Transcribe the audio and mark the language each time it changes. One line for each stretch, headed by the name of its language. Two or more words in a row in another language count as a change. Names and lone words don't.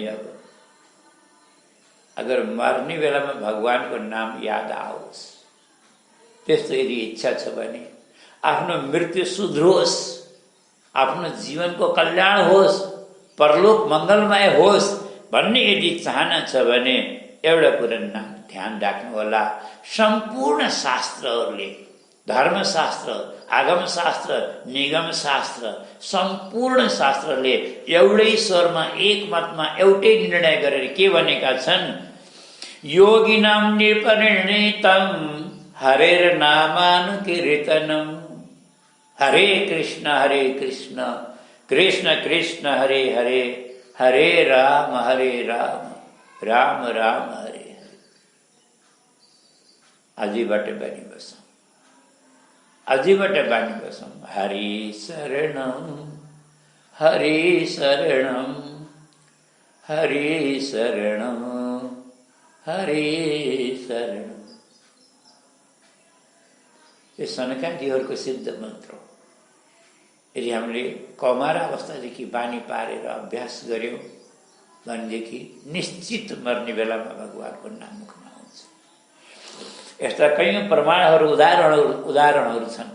Nepali: अब अगर मर्ने बेलामा भगवानको नाम याद आओस्, त्यस्तो यदि इच्छा छ भने आफ्नो मृत्यु सुध्रोस्, आफ्नो जीवनको कल्याण होस्, परलोक मङ्गलमय होस् भन्ने यदि चाहना छ भने एउटा कुरा ध्यान राख्नु होला। सम्पूर्ण शास्त्रहरूले, धर्मशास्त्र, आगमशास्त्र, निगमशास्त्र, सम्पूर्ण शास्त्रले एउटै स्वरमा एकमतमा एउटै निर्णय गरेर के भनेका छन्?
Sanskrit: योगिनां निपरिणीतं हरेर नामानुकीर्तनम्। हरे कृष्ण कृष्ण कृष्ण हरे हरे, हरे राम राम राम हरे हरे।
Nepali: आजैबाट बानी बसौँ, आजैबाट बानी बसौँ।
Sanskrit: हरि शरणं हरि शरणं हरि शरणं हरि शरणं।
Nepali: यो सनकादिहरूको सिद्ध मन्त्र हो। यदि हामीले कौमार अवस्थादेखि बानी पारेर अभ्यास गऱ्यौँ भनेदेखि निश्चित मर्ने बेलामा भगवानको नाम मुखमा आउँछ। यस्ता कैयौँ प्रमाणहरू, उदाहरणहरू छन्।